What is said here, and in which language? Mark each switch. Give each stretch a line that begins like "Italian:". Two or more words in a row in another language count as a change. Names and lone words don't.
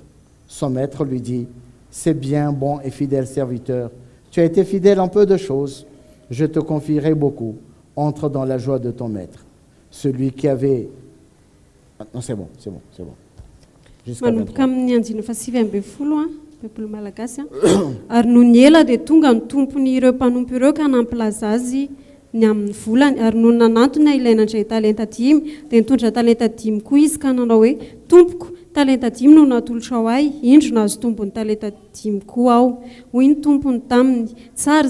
French: Son maître lui dit, c'est bien, bon et fidèle serviteur, tu as été fidèle en peu de choses, je te confierai beaucoup, entre dans la joie de ton maître. Celui qui avait... Non, c'est bon. Jusqu'à 23.
Malagasy: Peuple malagasy ary noho ny ela dia tonga ny tompony ireo mpanompo ireo ka nampilaza azy ny amin'ny volany ary noho nanantona ilaina indray talenta 10 dia nitondra talenta 10 koa izy ka nanao hoe tompoko talenta 10 no natolotra ao ahy indro nahazo tompony talenta 10 koa aho hoy ny tompony taminy tsara